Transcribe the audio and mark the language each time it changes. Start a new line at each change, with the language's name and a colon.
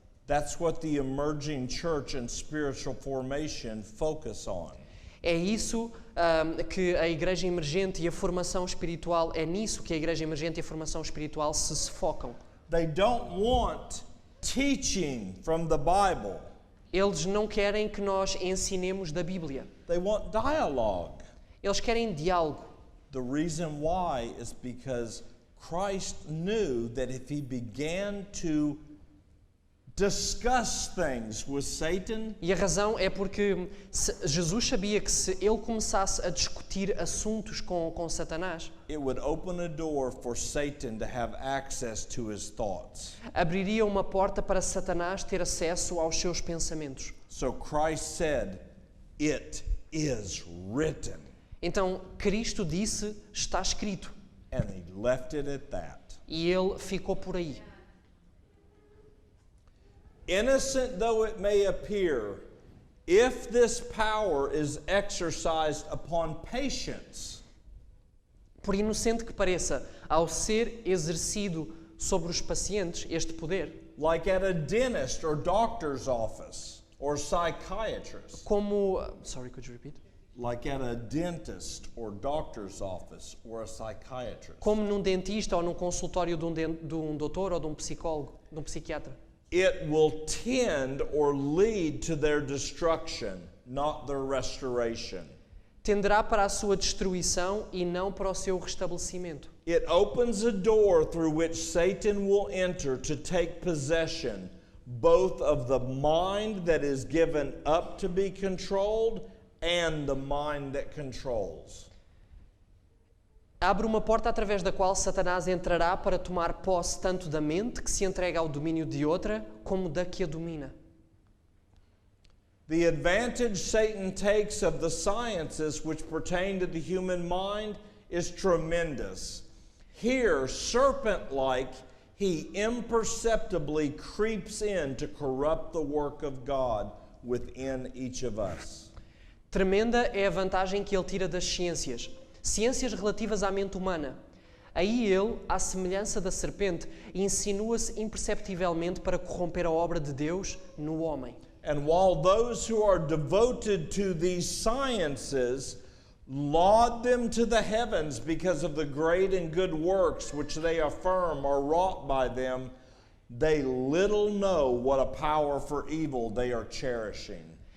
English: That's what the emerging church and spiritual formation focus on.
Portuguese: É isso que a igreja emergente e a formação espiritual, é nisso que a igreja emergente e a formação espiritual se focam.
English: They don't want teaching from the Bible.
Portuguese: Eles não querem que nós ensinemos da Bíblia.
English: They want dialogue.
Portuguese: Eles querem diálogo.
English: The reason why is because Christ knew that if he began to discuss things with Satan,
Portuguese: E a razão é porque Jesus sabia que se ele começasse a discutir assuntos com Satanás,
English: it would open a door for Satan to have access to his thoughts.
Portuguese: abriria uma porta para Satanás ter acesso aos seus pensamentos.
English: So Christ said, "It is written,"
Portuguese: Então Cristo disse, está escrito.
English: and he left it at that.
Portuguese: E ele ficou por aí.
English: Innocent though it may appear, if this power is exercised upon patients,
Portuguese: Por inocente que pareça, ao ser exercido sobre os pacientes este poder,
English: like at a dentist or doctor's office or psychiatrist,
Portuguese: como...
English: could you repeat? like at a dentist or doctor's office or a psychiatrist,
Portuguese: Como num dentista ou num consultório de um doutor ou de um psicólogo, de um psiquiatra.
English: it will tend or lead to their destruction, not their restoration.
Portuguese: Tenderá para a sua destruição e não para o seu restabelecimento.
English: It opens a door through which Satan will enter to take possession both of the mind that is given up to be controlled and the mind that controls.
Portuguese: Abre uma porta através da qual Satanás entrará para tomar posse tanto da mente, que se entrega ao domínio de outra, como da que a domina.
English: The advantage Satan takes of the sciences which pertain to the human mind is tremendous. Here, serpent-like, he imperceptibly creeps in to corrupt the work of God within each of us.
Portuguese: Tremenda é a vantagem que ele tira das ciências. Ciências relativas à mente humana. Aí ele, à semelhança da serpente, insinua-se imperceptivelmente para corromper a obra de Deus no homem.
English: And while those who are devoted to these sciences laud them to the heavens because of the great and good works which they affirm are wrought by them, they little know what a power for evil they are cherishing.